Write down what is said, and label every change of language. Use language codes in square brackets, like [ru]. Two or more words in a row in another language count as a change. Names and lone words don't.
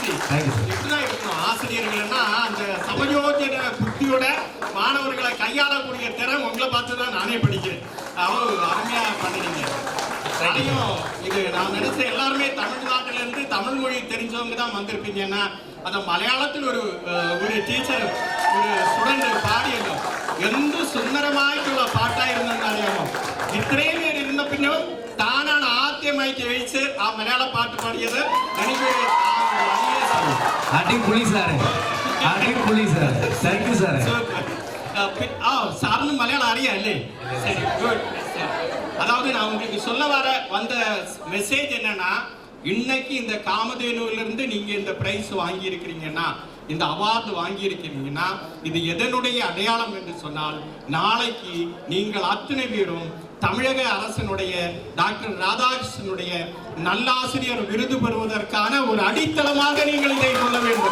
[ta] இப்படிதான் இருக்கணும் ஆசிரியர்கள்னா, அந்த சமயோஜன புத்தியோட மாணவர்களை கையாளக்கூடிய திறன் உங்களை பார்த்து தான் நானே படிக்கிறேன். அவ்வளவு அருமையா பண்ணுறீங்க. அதையும் இது நான் நினைச்ச எல்லாருமே தமிழ்நாட்டில இருந்து தமிழ் மொழி தெரிஞ்சவங்க தான் வந்திருப்பீங்கன்னா, அந்த மலையாளத்தில் ஒரு டீச்சர் ஒரு ஸ்டூடெண்ட் பாடியது [ml] എന്ത് സുന്ദരമായിട്ടുള്ള പാട്ടായിരുന്നു എന്നറിയാമോ. ഇത്രയും പേര് ഇരുന്ന പിന്നെ താനാണ് ആദ്യമായി ജയിച്ച് ആ മലയാള പാട്ട് പാടിയത്. എനിക്ക് അടിപൊളി സാറേ, അടിപൊളി സാർ. [en] thank you [ml] സാറേ. [ta] சார்னு மலையாளம் அறியா இல்லே? சரி, குட். அதாவது நான் உங்களுக்கு சொல்ல வந்த மெசேஜ் என்னன்னா, இன்னைக்கு இந்த காமதேனுவிலிருந்து நீங்க இந்த பிரைஸ் வாங்கி இருக்கிறீங்கன்னா, இந்த அவார்டு வாங்கி இருக்கிறீங்கன்னா, இது எதனுடைய அடையாளம் என்று சொன்னால், நாளைக்கு நீங்கள் அத்தனை பேரும் தமிழக அரசனுடைய டாக்டர் ராதாகிருஷ்ணனுடைய நல்லாசிரியர் விருது பெறுவதற்கான ஒரு அடித்தளமாக நீங்கள் இதை சொல்ல வேண்டும்.